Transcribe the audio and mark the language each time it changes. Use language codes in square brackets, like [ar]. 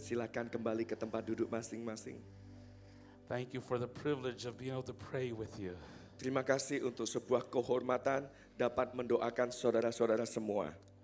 [id] Silakan kembali ke tempat duduk masing-masing. [en] Thank you for the privilege of being able to pray with you. [id] Terima kasih untuk sebuah kehormatan dapat mendoakan saudara-saudara semua.